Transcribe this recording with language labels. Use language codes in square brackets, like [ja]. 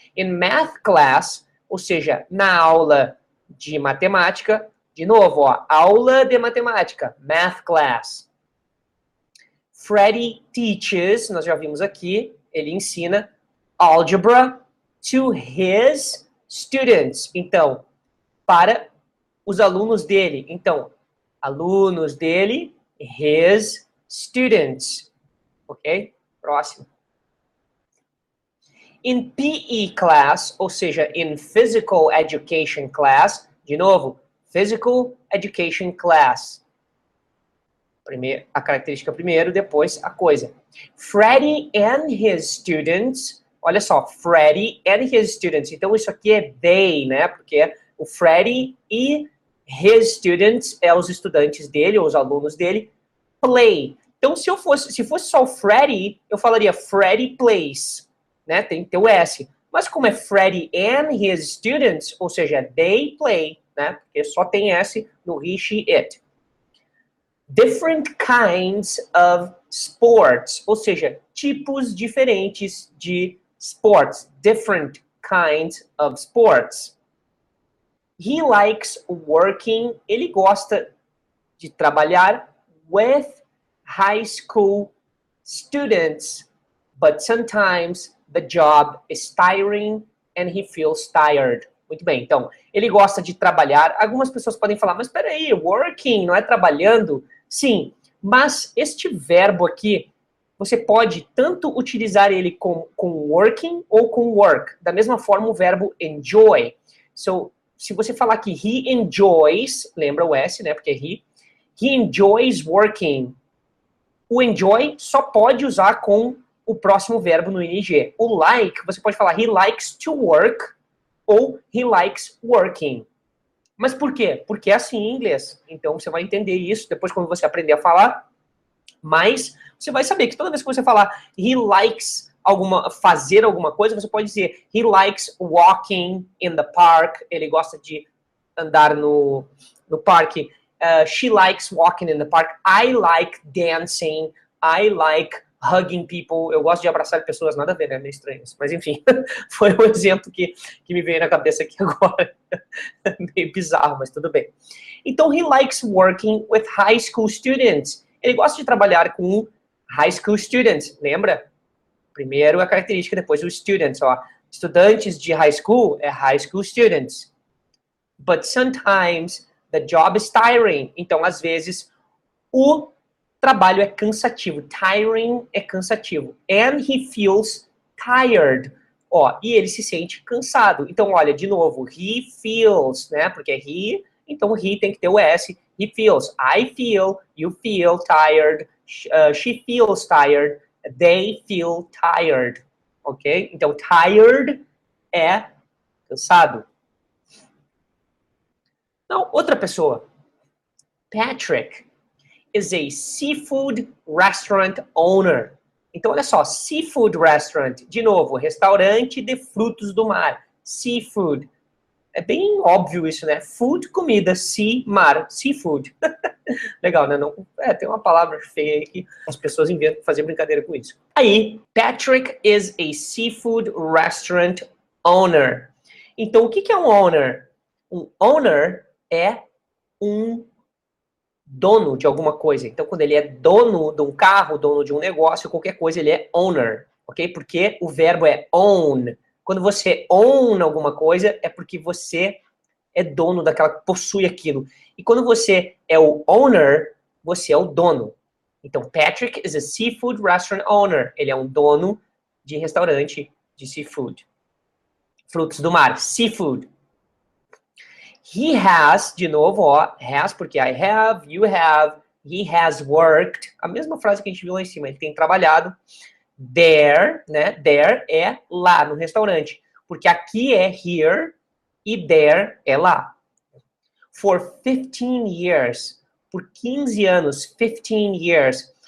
[en] In math class, [pt] ou seja, na aula de matemática, de novo, ó, aula de matemática, [en] math class. Freddie teaches, [pt] nós já vimos aqui, ele ensina algebra [en] to his students. [pt] Então, para os alunos dele. Então, alunos dele, [en] his students. [pt] Ok? Próximo. [en] In PE class, [pt] ou seja, [en] in physical education class, [pt] de novo, [en] physical education class. [pt] Primeiro, a característica primeiro, depois a coisa. [en] Freddie and his students, [pt] olha só, [en] Freddie and his students. [pt] Então isso aqui é they, né? Porque o Freddie e [en] his students [pt] é os estudantes dele, ou os alunos dele, play. Então se fosse só o Freddie, eu falaria [en] Freddie plays, [pt] né? Tem que ter o S. Mas como é [en] Freddie and his students, [pt] ou seja, [en] they play, [pt] né? Porque só tem S no he, she, it. [en] Different kinds of sports, [pt] ou seja, tipos diferentes de sports. [en] Different kinds of sports. He likes working, [pt] ele gosta de trabalhar [en] with high school students, but sometimes the job is tiring and he feels tired. [pt] Muito bem, então, ele gosta de trabalhar. Algumas pessoas podem falar, mas peraí, working não é trabalhando? Sim, mas este verbo aqui, você pode tanto utilizar ele com working ou com work. Da mesma forma, o verbo enjoy. So, se você falar que [en] he enjoys, [pt] lembra o S, né? [en] Porque he enjoys working. [pt] O enjoy só pode usar com o próximo verbo no ing. O like, você pode falar [en] he likes to work [pt] ou [en] he likes working. [pt] Mas por quê? Porque é assim em inglês. Então, você vai entender isso depois quando você aprender a falar. Mas você vai saber que toda vez que você falar [en] he likes [pt] fazer alguma coisa, você pode dizer [en] he likes walking in the park. [pt] Ele gosta de andar no parque. [en] She likes walking in the park. I like dancing. I like hugging people. [pt] Eu gosto de abraçar pessoas, nada a ver, né? Meio estranho isso. Mas enfim, foi um exemplo que me veio na cabeça aqui agora. Meio bizarro, mas tudo bem. Então, [en] he likes working with high school students. [pt] Ele gosta de trabalhar com [en] high school students, [pt] lembra? Primeiro a característica, depois os students, ó. Estudantes de high school é [en] high school students. But sometimes the job is tiring. [pt] Então, às vezes, o trabalho é cansativo. [en] Tiring [pt] é cansativo. [en] And he feels tired. [pt] Ó, e ele se sente cansado. Então, olha, de novo, [en] he feels, [pt] né? Porque é he, então he tem que ter o S. [en] He feels. I feel, you feel tired, she feels tired, they feel tired. Ok? [pt] Então, tired é cansado. Não, outra pessoa. [en] Patrick is a seafood restaurant owner. [pt] Então, olha só, [en] seafood restaurant, [pt] de novo, restaurante de frutos do mar. Seafood. É bem óbvio isso, né? Food, comida, sea, mar, seafood. Legal, né? Não, tem uma palavra feia aí que as pessoas inventam fazer brincadeira com isso. [en] Aí, Patrick is a seafood restaurant owner. [pt] Então, o que é um owner? Um owner é um dono de alguma coisa. Então, quando ele é dono de um carro, dono de um negócio, qualquer coisa, ele é owner, ok? Porque o verbo é own. Quando você own alguma coisa, é porque você é dono daquela, possui aquilo. E quando você é o owner, você é o dono. [en] Então, Patrick is a seafood restaurant owner. [pt] Ele é um dono de restaurante de seafood. Frutos do mar, seafood. [en] He has, [pt] de novo, ó, [en] has, porque I have, you have, he has worked. [pt] A mesma frase que a gente viu lá em cima, ele tem trabalhado. There, né, there é lá, no restaurante. Porque aqui é here e there é lá. [en] For 15 years, [pt] por 15 anos, [en] 15 years.